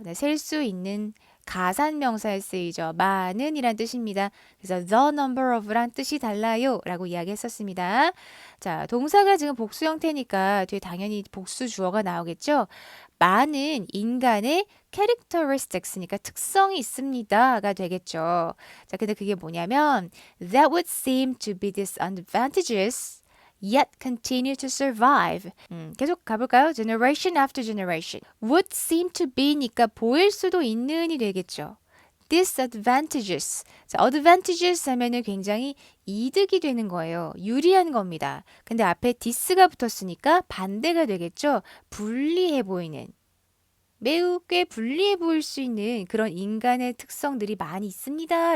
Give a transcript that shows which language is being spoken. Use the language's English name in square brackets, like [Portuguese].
[Korean] 네, 셀 수 있는 가산명사에 쓰이죠. 많은 이란 뜻입니다. 그래서 [English] the number of [Korean] 란 뜻이 달라요 라고 이야기했었습니다. 자, 동사가 지금 복수 형태니까 뒤에 당연히 복수 주어가 나오겠죠. 많은 인간의 characteristics니까 특성이 있습니다가 되겠죠. 자, 근데 그게 뭐냐면 [English] that would seem to be disadvantageous yet continue to survive. [Korean] 계속 가볼까요? [English] Generation after generation. Would seem to be [Korean] 니까 보일 수도 있는이 되겠죠. [English] Disadvantages. [Korean] 자, advantages 하면은 굉장히 이득이 되는 거예요. 유리한 겁니다. 근데 앞에 dis가 붙었으니까 반대가 되겠죠. 불리해 보이는. 매우 꽤 불리해 보일 수 있는 그런 인간의 특성들이 많이 있습니다.